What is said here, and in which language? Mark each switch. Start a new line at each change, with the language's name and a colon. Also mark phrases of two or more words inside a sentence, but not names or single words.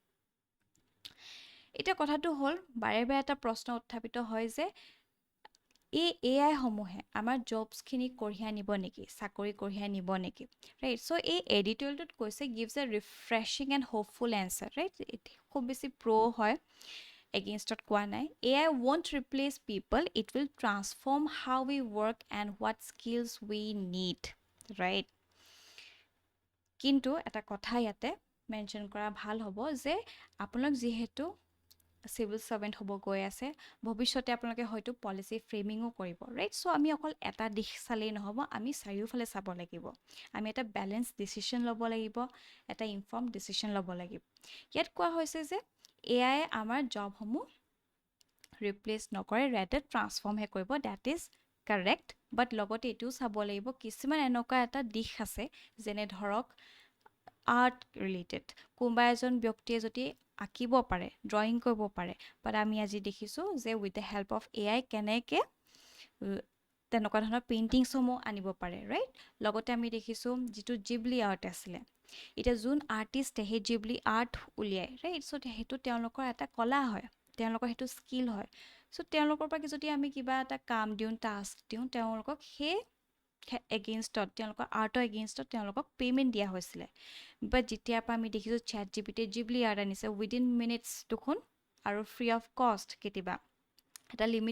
Assamese: এটা কথাটো হ'ল বাৰে বাৰে এটা প্ৰশ্ন উত্থাপিত হয় যে এই AI সমূহে আমাৰ জবছখিনি কঢ়িয়াই নিব নেকি চাকৰি কঢ়িয়াই নিব নেকি
English: right so
Assamese: এই এডিটৰিয়েলটোত কৈছে
English: gives a refreshing and hopeful answer right
Assamese: খুব বেছি হয় এগেইনষ্টত কোৱা নাই
English: AI won't replace people it will transform how we work and what skills we need right
Assamese: কিন্তু এটা কথা ইয়াতে মেনশ্যন কৰা ভাল হ'ব যে আপোনালোক যিহেতু
English: civil servant
Assamese: হ'ব গৈ আছে ভৱিষ্যতে আপোনালোকে হয়তো
English: policy framing
Assamese: কৰিব
English: right so
Assamese: আমি অকল এটা দিশ চালেই নহব আমি চাৰিওফালে চাব লাগিব আমি এটা
English: balance decision
Assamese: ল'ব লাগিব এটা
English: inform decision
Assamese: ল'ব লাগিব ইয়াত কোৱা হৈছে যে AI আমাৰ জবসমূহ ৰিপ্লেস নকৰে
English: rather transform
Assamese: হে কৰিব
English: that is correct but
Assamese: লগতে এটোও চাব লাগিব কিছুমান এনেকুৱা এটা দিশ আছে যেনে ধৰক
English: art related
Assamese: কোনোবা এজন ব্যক্তিয়ে যদি আঁকিব পাৰে ড্ৰয়িং কৰিব পাৰে বাট আমি আজি দেখিছোঁ যে
English: with the help of AI
Assamese: কেনেকৈ তেনেকুৱা ধৰণৰ পেইণ্টিংছসমূহ আনিব পাৰে ৰাইট লগতে আমি দেখিছোঁ যিটো জিবলি আৰ্ট আছিলে এতিয়া যোন আৰ্টিষ্টে সেই জিবলি আৰ্ট উলিয়ায়
English: right so'
Assamese: সেইটো তেওঁলোকৰ এটা কলা হয় তেওঁলোকৰ সেইটো স্কিল হয় চ' তেওঁলোকৰ পৰা যদি আমি কিবা এটা কাম দিওঁ টাস্ক দিওঁ তেওঁলোকক সেই এগেইনষ্টত তেওঁলোকৰ আৰ্টৰ এগেইনষ্টত তেওঁলোকক পে'মেণ্ট দিয়া হৈছিলে বাট যেতিয়াৰ পৰা আমি দেখিছোঁ চেট জিপিটিয়ে জিবলি আৰ্ট আনিছে
English: within minutes
Assamese: দেখোন আৰু
English: free of cost
Assamese: কেতিয়াবা এটা লিমিট